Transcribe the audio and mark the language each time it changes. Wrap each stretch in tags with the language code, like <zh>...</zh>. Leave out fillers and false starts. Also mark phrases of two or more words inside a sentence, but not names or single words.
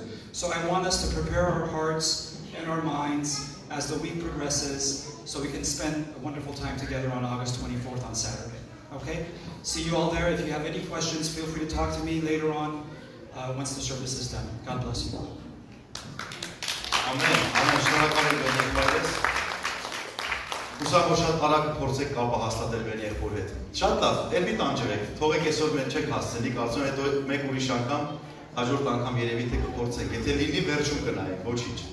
<en>So I want us to prepare our hearts and our minds as the week progresses so we can spend a wonderful time together on August 24th on Saturday. Okay? See you all there. If you have any questions, feel free to talk to me later on once the service is done. God bless you. Amen. Amen.</en> <hy>Ուսավ որ շատ արագ փորձեք կապը հաստատել մեր եղբոր հետ։ Շատ լավ, էլ մի տանջեք, թողեք այսօր մենք չեք հասցնի, կարծում եմ հետո մեկ ուրիշ անգամ, հաջորդ անգամ երևի թե կփորձենք, եթե լինի վերջում կնայեք, ոչինչ։</hy>